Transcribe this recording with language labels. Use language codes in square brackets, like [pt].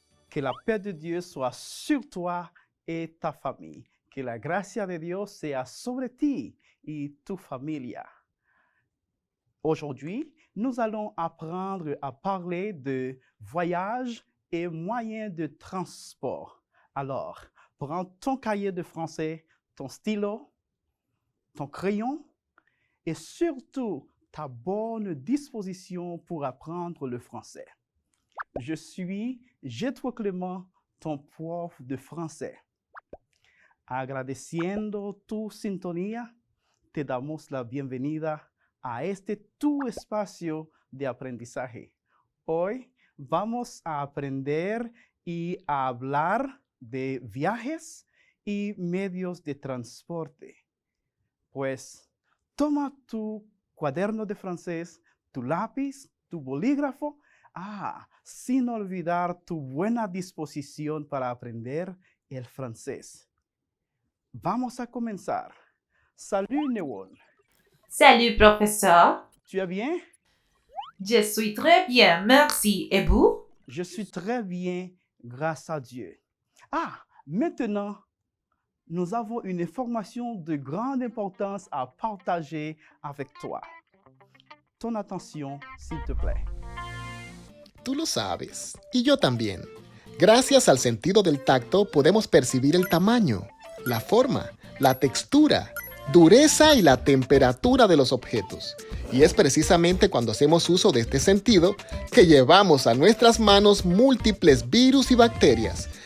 [fr] Que la paix de Dieu soit sur toi et ta famille. [es] Que la gracia de Dios sea sobre ti y tu familia. [fr] Aujourd'hui, nous allons apprendre à parler de voyage et moyens de transport. Alors, prends ton cahier de français, ton stylo, ton crayon et surtout ta bonne disposition pour apprendre le français. Je suis Jetro Clément, ton prof de français. [es] Agradeciendo tu sintonía, te damos la bienvenida a este tu espacio de aprendizaje. Hoy vamos a aprender y a hablar de viajes y medios de transporte. Pues toma tu cuaderno de francés, tu lápiz, tu bolígrafo, sin olvidar tu buena disposición para aprender el francés. Vamos a comenzar. Salut Newon. [fr] Salut, professeur. Tu vas bien? Je suis très bien, merci. Et vous? Je suis très bien, grâce à Dieu. Maintenant, nous avons une information de grande importance à partager avec toi. Ton attention, s'il te plaît. [es] Tú lo sabes, y yo también. Gracias al sentido del tacto podemos percibir el tamaño, la forma, la textura, dureza y la temperatura de los objetos. Y es precisamente cuando hacemos uso de este sentido que llevamos a nuestras manos múltiples virus y bacterias.